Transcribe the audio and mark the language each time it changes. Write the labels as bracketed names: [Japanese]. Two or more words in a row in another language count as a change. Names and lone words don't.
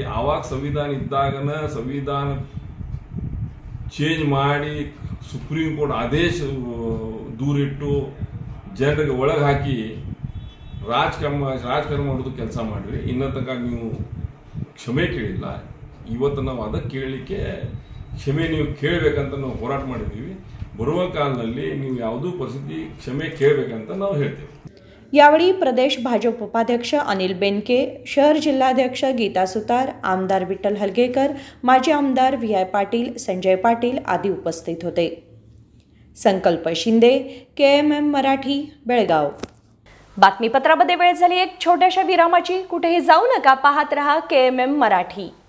[Kannada] ಆವಾಗ ಸಂವಿಧಾನ ಇದ್ದಾಗನ ಸಂವಿಧಾನ ಚೇಂಜ್ ಮಾಡಿ ಸುಪ್ರೀಂ ಕೋರ್ಟ್ ಆದೇಶ ದೂರಿಟ್ಟು ಜನರಿಗೆ ಒಳಗೆ ಹಾಕಿ ರಾಜಕಾರಣ ಮಾಡೋದು ಕೆಲಸ ಮಾಡ್ರಿ. ಇನ್ನೂ ತನಕ ನೀವು ಕ್ಷಮೆ ಕೇಳಿಲ್ಲ. ಇವತ್ತು ನಾವು ಅದಕ್ಕೆ ಕೇಳಲಿಕ್ಕೆ ಕ್ಷಮೆ ನೀವು ಕೇಳಬೇಕಂತ ನಾವು ಹೋರಾಟ ಮಾಡಿದ್ದೀವಿ. ಬರುವ ಕಾಲದಲ್ಲಿ ನೀವು ಯಾವುದೂ ಪರಿಸ್ಥಿತಿ ಕ್ಷಮೆ ಕೇಳಬೇಕಂತ ನಾವು ಹೇಳ್ತೇವೆ. [Marathi] यावेळी प्रदेश भाजप उपाध्यक्ष अनिल बेनके, शहर जिल्हाध्यक्ष गीता सुतार, आमदार विठ्ठल हलगेकर, माजी आमदार VI पाटील, संजय पाटील आदी उपस्थित होते. संकल्प शिंदे, KMM मराठी, बेळगाव. बातमीपत्रामध्ये वेळ झाली एक छोट्याशा विरामाची. कुठेही जाऊ नका, पाहत रहा KMM मराठी.